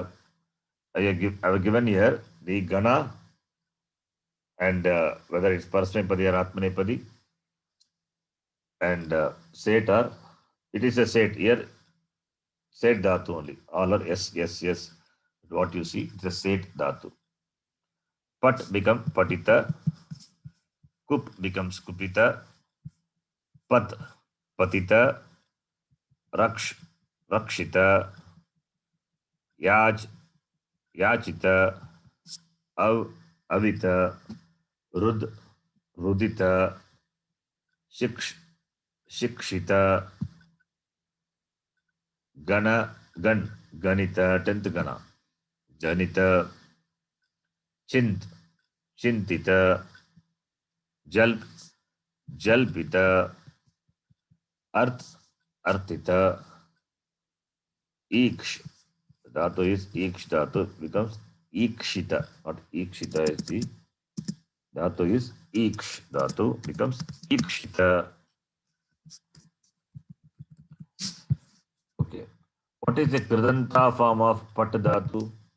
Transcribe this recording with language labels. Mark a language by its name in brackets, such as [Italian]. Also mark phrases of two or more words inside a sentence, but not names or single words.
[English] I have given here the gana and whether it's Parasmepadi or Atmanepadi and set or it is a set here. [Sanskrit] सेट् धातु [English] only. All are yes. What you see, it's a [Sanskrit] सेट् धातु. [English] Pat become patita. Kup becomes kupita. [Sanskrit] पत्, पतित। रक्ष्, रक्षित. यज्, याचित. अव्, अवित। रुद्, रुदित. शिक्ष्, शिक्षित. गण, गणित, 10th गण. जनित। चिन्त्, चिन्तित. जल्प्, जल्पित. अर्थ्, अर्थित. ईक्ष्, [English] the dhatu is [Sanskrit] ईक्ष् धातु, [English] becomes ikshita, not ikshita is the dhatu is [Sanskrit] ईक्ष् धातु, [English] becomes ikshita. Okay. What is the kridanta form of [Sanskrit] पत् धातु?